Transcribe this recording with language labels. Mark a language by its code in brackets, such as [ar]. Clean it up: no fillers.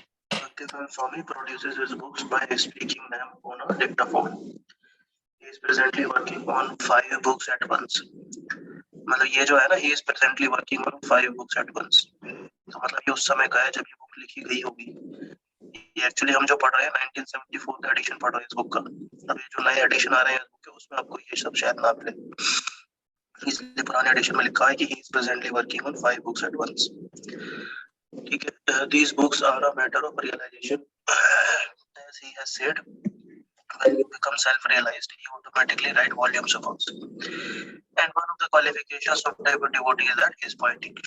[en] Bhaktivedanta Swami produces his books by speaking them on a dictaphone. He is presently working on 5 books at once. [hi] मतलब ये जो है ना, [en] he is presently working on 5 books at once. [hi] तो मतलब ये उस समय का है जब ये बुक लिखी गई होगी. ये एक्चुअली हम जो पढ़ रहे हैं 1974 का एडिशन पढ़ रहे हैं इस बुक का. अब ये जो नए एडिशन आ रहे हैं इस बुक के, उसमें आपको ये सब शायद ना मिले. इसलिए पुराने एडिशन में लिखा है कि he is presently working on 5 books at once. ठीक है. [en] These books are a matter of realization. As he has said, when you become self-realized, you automatically write volumes of books. And one of the qualifications of a devotee is that he is poetic.